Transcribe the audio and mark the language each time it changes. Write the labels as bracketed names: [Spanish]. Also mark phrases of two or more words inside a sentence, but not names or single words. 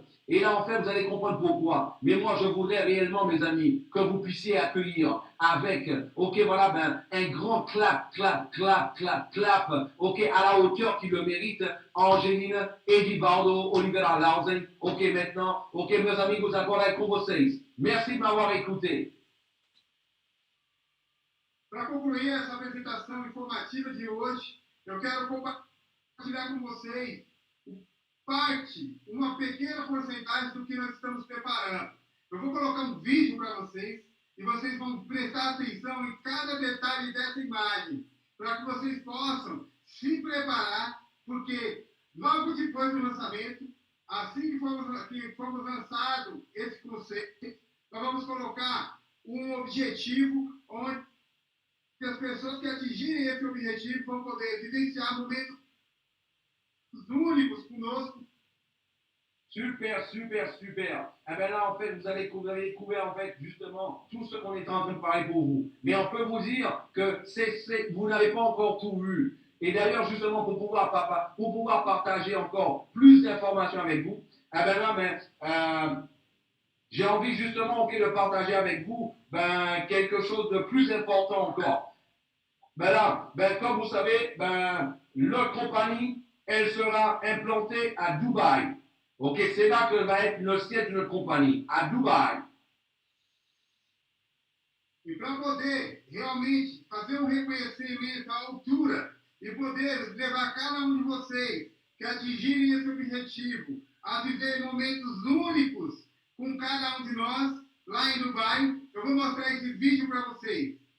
[French] Et là, en fait, vous allez comprendre pourquoi. Mais moi, je voudrais réellement, mes amis, que vous puissiez accueillir avec, ok, voilà, un grand clap, clap, clap, clap, clap, ok, à la hauteur qu'il le mérite, Angéline, Eddie Bardo, Olivier Larsen, ok, maintenant, [Portuguese] ok, meus amigos, agora é com vocês. [French] Merci de m'avoir écouté. [Portuguese] Para concluir essa apresentação informativa de hoje, eu quero compartilhar com vocês uma pequena porcentagem do que nós estamos preparando. Eu vou colocar um vídeo para vocês e vocês vão prestar atenção em cada detalhe dessa imagem, para que vocês possam se preparar, porque logo depois do lançamento, assim que formos lançado esse conceito, nós vamos colocar um objetivo onde as pessoas que atingirem esse objetivo vão poder vivenciar momentos únicos conosco. Super, super, super. [French] Eh bien là, en fait, vous allez découvrir en fait justement tout ce qu'on est en train de parler pour vous. Mais on peut vous dire que vous n'avez pas encore tout vu. Et d'ailleurs, justement, pour pouvoir partager encore plus d'informations avec vous, eh bien là, j'ai envie justement de partager avec vous quelque chose de plus important encore. Ben là, comme vous savez, notre compagnie, elle sera implantée à Dubaï. Ok, c'est là que va être le siège de notre compagnie, à Dubaï. [Portuguese] E para poder realmente fazer reconhecimento à altura e poder levar cada de vocês que atingirem esse objetivo a viver momentos únicos com cada de nós lá em Dubai, eu vou mostrar esse vídeo para vocês.